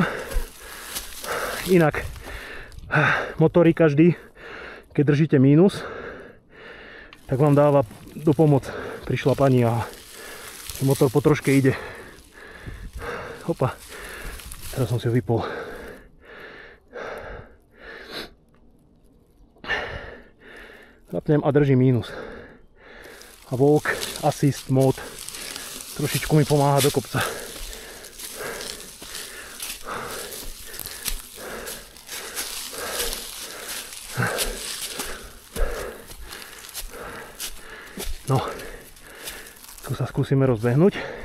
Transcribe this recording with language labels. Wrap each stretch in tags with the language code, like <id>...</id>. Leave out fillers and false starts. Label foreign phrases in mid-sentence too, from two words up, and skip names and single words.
<sk>Inak motory každý, keď držíte mínus, tak vám dáva do pomoc pri šlapaní a motor po troške ide. Hopa, teraz som si ho vypol. Zapnem a držím mínus. A</sk> <en>walk assist mode</en> <sk>trošičku mi pomáha do kopca. No, tu sa skúsime rozbehnúť.</sk>